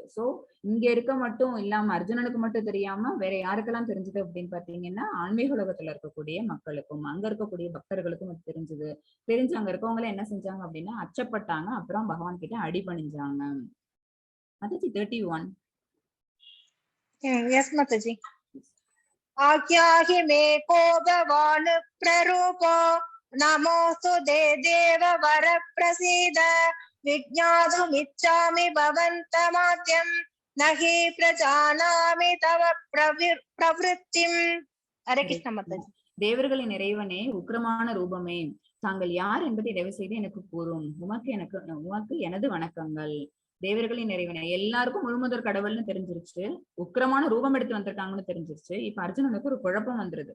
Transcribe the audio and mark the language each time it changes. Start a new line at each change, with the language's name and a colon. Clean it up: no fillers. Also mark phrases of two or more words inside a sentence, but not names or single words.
Tamil: சோ இங்க இருக்க மட்டும் இல்லாம அர்ஜுனனுக்கு மட்டும் தெரியாம வேற யாருக்கெல்லாம் தெரிஞ்சது அப்படின்னு பாத்தீங்கன்னா ஆன்மீக உலகத்துல இருக்கக்கூடிய மக்களுக்கும் அங்க இருக்கக்கூடிய பக்தர்களுக்கும் அது தெரிஞ்சது. தெரிஞ்சு அங்க இருக்கவங்கள என்ன செஞ்சாங்க அப்படின்னா அச்சப்பட்டாங்க. அப்புறம் பகவான் கிட்ட அடிபணிஞ்சாங்க. அதாச்சு 31.
English: Yes, Mataji.
Sanskrit: आख्याहि मे को भवान् प्ररूपो नमोऽस्तु ते देव वर प्रसीद विज्ञातुमिच्छामि भवन्तमाद्यं न हि प्रजानामि तव प्रवृत्तिम्.
Hindi: हरे कृष्ण माताजी.
Tamil: தேவர்களின் இறைவனே, உக்கிரமான ரூபமே, தாங்கள் யார் என்பதை தயவு செய்து எனக்கு கூறும். உமக்கு எனது வணக்கங்கள். தேவர்களின் இறைவனை எல்லாருக்கும் முழுமுதற் கடவுள்னு தெரிஞ்சிருச்சு. உக்கிரமான ரூபம் எடுத்து வந்திருக்காங்கன்னு தெரிஞ்சிருச்சு. இப்ப அர்ஜுனனுக்கு ஒரு குழப்பம் வந்துருது.